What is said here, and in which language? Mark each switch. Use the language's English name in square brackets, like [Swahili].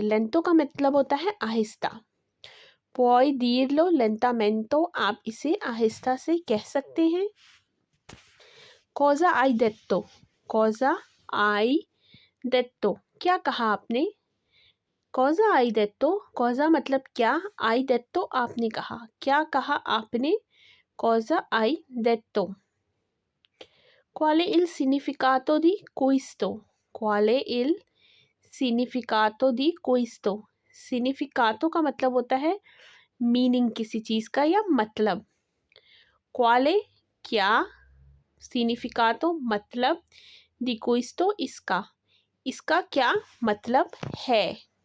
[Hindi] लेंतो का मतलब होता है आहिस्ता। [Italian] Puoi dirlo lentamente, [Hindi] आप इसे आहिस्ता से कह सकते हैं। [Italian] Cosa hai detto? Cosa hai detto? [Hindi] क्या कहा आपने? [Italian] Cosa hai detto? [Hindi] Cosa मतलब क्या, [Italian] hai detto [Hindi] आपने कहा, क्या कहा आपने? [Italian] Cosa hai detto? Qual è il significato di questo? Qual è il significato di questo? [Hindi] Significato का मतलब होता है मीनिंग किसी चीज़ का या मतलब। Quale क्या, significato मतलब, [Italian] di questo [Hindi] इसका, इसका क्या मतलब है।